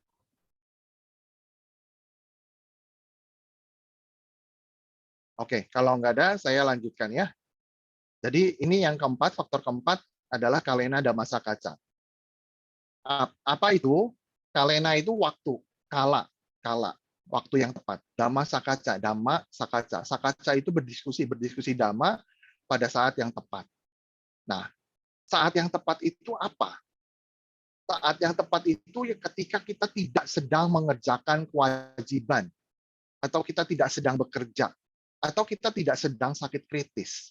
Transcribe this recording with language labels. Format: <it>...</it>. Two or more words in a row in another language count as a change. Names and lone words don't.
<id>Oke, kalau nggak ada, saya lanjutkan ya. Jadi ini yang keempat, faktor keempat adalah</id> <pi>kalena damasa kaca.</pi> <id>Apa itu? Kalena itu waktu, kala, waktu yang tepat.</id> <pi>Dhamma sakaca, dhamma sakaca.</pi> <id>Sakaca itu berdiskusi dhamma pada saat yang tepat. Nah, saat yang tepat itu apa? Saat yang tepat itu ya ketika kita tidak sedang mengerjakan kewajiban, atau kita tidak sedang bekerja, atau kita tidak sedang sakit kritis.</id>